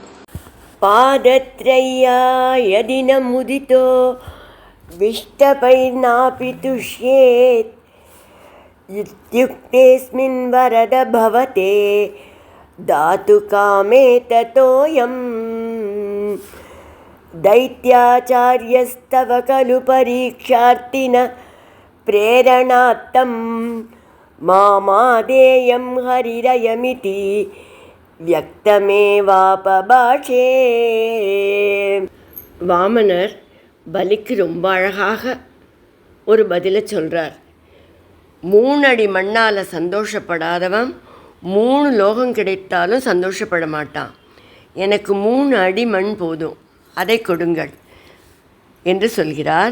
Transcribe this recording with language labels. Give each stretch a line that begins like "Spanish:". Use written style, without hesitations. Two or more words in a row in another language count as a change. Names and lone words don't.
Sanskrit: पादत्रय्यायदिन मुदितो विष्टपैर्नापि तुष्येत्. इत्युक्तेस्मिन् वरद भवते दातुकामे ततोयम्. दैत्याचार्यस्तव खलु परीक्षार्थिन प्रेरणार्थं. मामादेयं हरिरयमिति व्यक्तमेवापभाषे.
Tamil: வாமனர் பலிக்கு ரொம்ப அழகாக ஒரு பதிலை சொல்கிறார். 3 அடி மண்ணால் சந்தோஷப்படாதவன் 3 லோகம் கிடைத்தாலும் சந்தோஷப்பட மாட்டான். எனக்கு 3 அடி மண் போதும், அதை கொடுங்கள் என்று சொல்கிறார்.